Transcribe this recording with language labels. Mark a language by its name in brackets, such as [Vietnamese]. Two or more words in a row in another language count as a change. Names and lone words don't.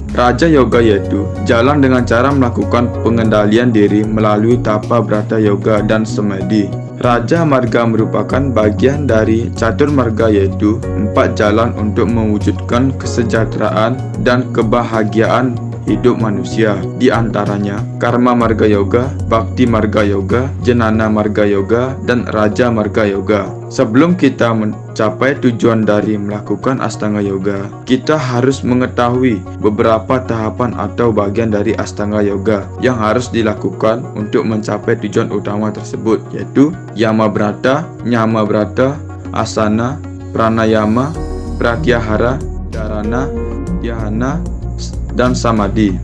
[Indonesian] Raja Yoga yaitu jalan dengan cara melakukan pengendalian diri melalui tapa brata yoga dan samadhi. Raja Marga merupakan bagian dari catur marga yaitu 4 jalan untuk mewujudkan kesejahteraan dan kebahagiaan hidup manusia, di antaranya Karma Marga Yoga, Bhakti Marga Yoga, Jnana Marga Yoga, dan Raja Marga Yoga. Sebelum kita mencapai tujuan dari melakukan Astanga Yoga, kita harus mengetahui beberapa tahapan atau bagian dari Astanga Yoga yang harus dilakukan untuk mencapai tujuan utama tersebut, yaitu Yama Brata, Nyama Brata, Asana, Pranayama, Pratyahara, Dharana, Dhyana, dan Samadhi.